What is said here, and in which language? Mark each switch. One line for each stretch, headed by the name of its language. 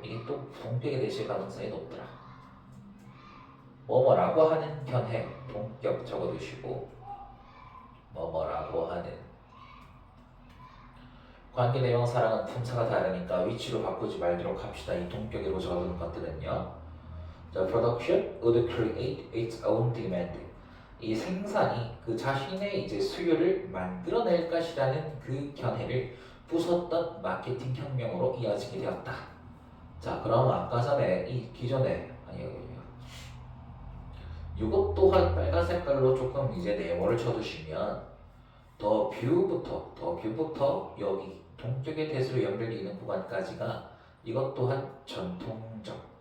Korean: 이게 또 동격이 되실 가능성이 높더라. 뭐뭐라고 하는 견해 동격 적어두시고 뭐뭐라고 하는 관계 대명사랑은 품사가 다르니까 위치로 바꾸지 말도록 합시다. 이 동격으로 적어두는 것들은요.
English: The production would create its own demand.
Korean: 이 생산이 그 자신의 이제 수요를 만들어낼 것이라는 그 견해를 부쉈던 마케팅 혁명으로 이어지게 되었다. 자, 그럼 아까 전에 이 기존에 이것 또한 빨간 색깔로 조금 이제 네모를 쳐두시면 더 뷰부터 여기 동격의 대수로 연결되는 구간까지가 이것 또한 전통적